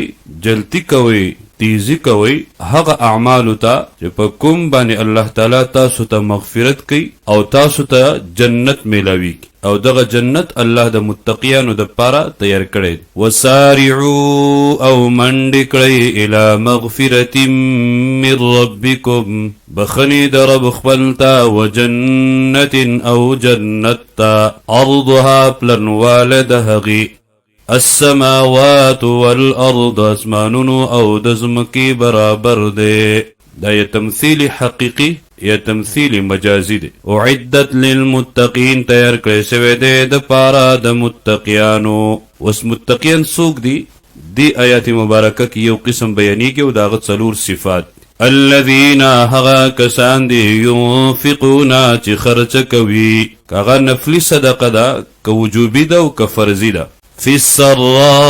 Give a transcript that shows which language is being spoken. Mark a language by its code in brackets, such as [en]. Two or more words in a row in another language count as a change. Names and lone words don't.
[ps] جلتی کوئ تیزی کوئ هغه اعمالو ته چې په کوم باندې الله تعالی تاسو ته مغفرت کوي او تاسو ته جنت میلاوي او دغه جنت الله د متقیانو د پاره تیار کړی وسارعوا او منډې کړئ [ar] الی مغفرة من ربکم [ps] بخنی د رب خپل ته وجنت او جنت ته عرضها پلنواله د هغې [ar] السماوات والارض [ps] اسمانونو او د ځمکې برابر دی دا یا تمثیل حقیقی یا تمثیل مجازی دی [ar] اعدت للمتقین [ps] تیار کړی شوی دی د پاره د متقیانو اوس متقیان څوک دي دی آیات مبارکه کې یو قسم بیانیږي او د هغه څلور صفات الذین هغه کسان دي ينفقون چې خرچه کوي که هغه نفلي صدقه ده که وجوبي ده او که فرضي ده [ar] فی السراء